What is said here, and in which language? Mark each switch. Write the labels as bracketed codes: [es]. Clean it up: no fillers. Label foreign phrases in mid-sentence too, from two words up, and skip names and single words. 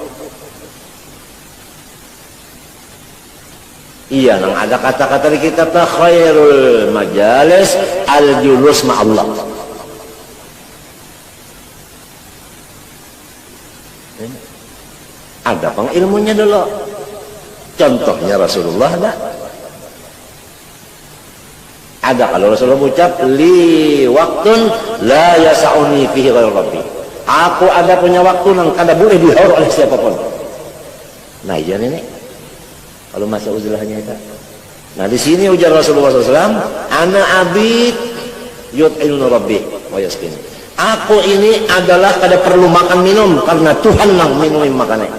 [bjn] Iya, nang ada kata-kata di kitab khairul majalis al-julus ma'allah. Ada pang ilmunya dulu. Contohnya Rasulullah ada kalau Rasulullah ucap [ar] li waktun la yasa'uni fihi ghairu rabbi. [bjn] Aku ada punya waktu yang kada boleh dihaur oleh siapapun. Nah, iya ini. Kalau masa uzlahnya itu. Nah di sini ujar Rasulullah SAW, [ar] ana abid yut'ilnu rabbi wa yaskin. [bjn] Aku ini adalah kada perlu makan minum karena Tuhan yang minumin makannya.